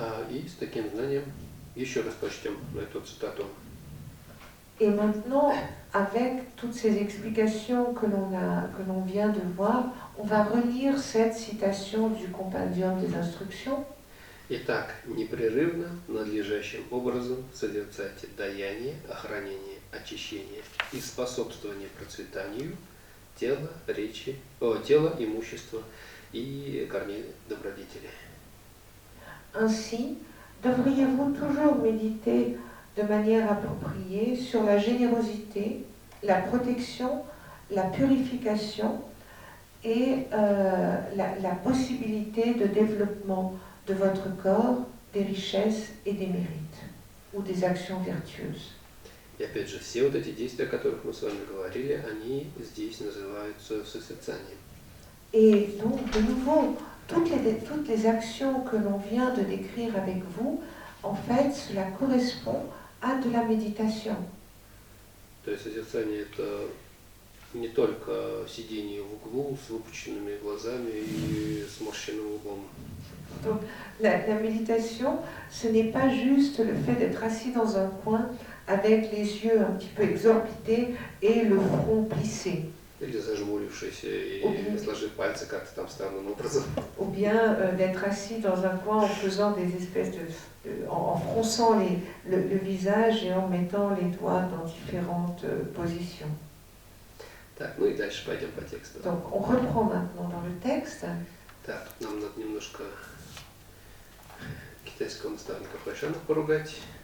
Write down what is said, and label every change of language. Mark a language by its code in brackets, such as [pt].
[ru] И с таким знанием еще раз прочтем эту цитату. [fr] Et maintenant, avec toutes ces explications que l'on vient de voir, on va relire cette citation du Compendium des Instructions. [ru] Итак, непрерывно, надлежащим образом созерцайте даяние, охранение, очищение и способствование процветанию тела, имущества и корней добродетели. [fr] Ainsi, devriez-vous toujours méditer de manière appropriée sur la générosité, la protection, la purification et la possibilité de développement de votre corps, des richesses et des mérites, ou des actions vertueuses. [ru] И опять же, все вот эти действия, о которых мы с вами говорили, они здесь называются созерцанием. [fr] Et donc, de nouveau, toutes les actions que l'on vient de décrire avec vous, en fait, cela correspond à de la méditation. [ru] То есть созерцание – это не только сидение в углу с выпученными глазами и сморщенным лбом. [fr] Donc, la méditation, ce n'est pas juste le fait d'être assis dans un coin avec les yeux un petit peu exorbités et le front plissé. [ru] Или зажмурившись и сложив пальцы как-то там странным образом. [fr] Ou bien d'être assis dans un coin en faisant des espèces en fronçant le visage et en mettant les doigts dans différentes positions. [ru] Так, ну и дальше пойдем по тексту. [fr] Donc, on reprend maintenant dans le texte. [ru] Так, нам надо немножко китайского наставника Хайшана поругать.